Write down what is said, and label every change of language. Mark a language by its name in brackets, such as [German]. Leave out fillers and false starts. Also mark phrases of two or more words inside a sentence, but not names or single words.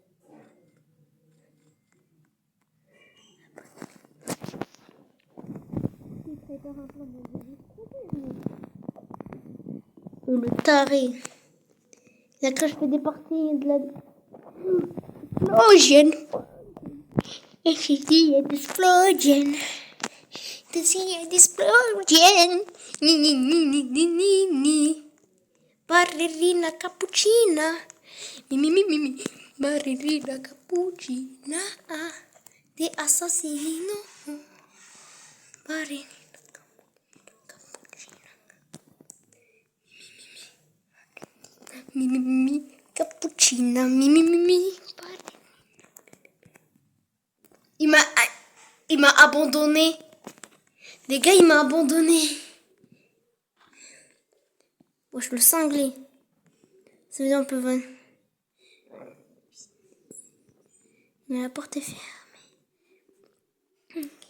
[French] Oh, le taré. Là, quand je fais des parties de la... Explosion. Et je dis, explosion. Explosion. Ni, ni, ni, ni, ni, ni, ni. Ballerina cappuccina. Mi. Ballerina cappuccina. De assassino. Ballerina cappuccina. Mi. Cappuccina. Mi. Il m'a abandonné. Les gars, il m'a abandonné. Wesh, le cinglé. Ça veut dire un peu vain. Mais la porte est fermée.